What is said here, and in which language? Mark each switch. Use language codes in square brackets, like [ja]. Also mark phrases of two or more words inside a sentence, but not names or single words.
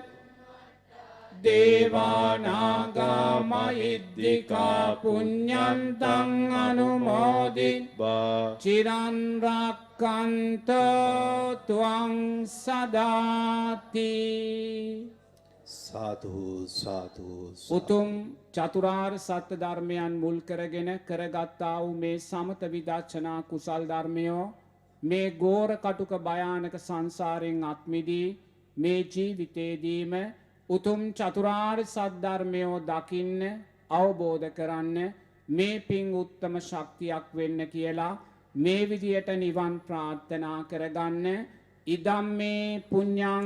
[pi] දේවානාගා මහිද්దికා පුඤ්ඤන්තං අනුමෝදිත්වා චිරන් රක්ඛන්තෝ ත්වං සදාති සාදු සාදු [si] උතුම් චතුරාර්ය සත්‍ය ධර්මයන් මුල් කරගෙන කරගත්තා වූ මේ සමත විදර්ශනා කුසල් ධර්මයෝ මේ ගෝර කටුක භයානක සංසාරයෙන් අත්මිදී මේ ජීවිතේදීම උතුම් චතුරාර්ය සත්‍ය ධර්මයෝ දකින්න අවබෝධ කරන්න මේ පින් උත්තම ශක්තියක් වෙන්න කියලා මේ විදියට නිවන් ප්‍රාර්ථනා කරගන්න [pi] ඉදම්මේ පුඤ්ඤං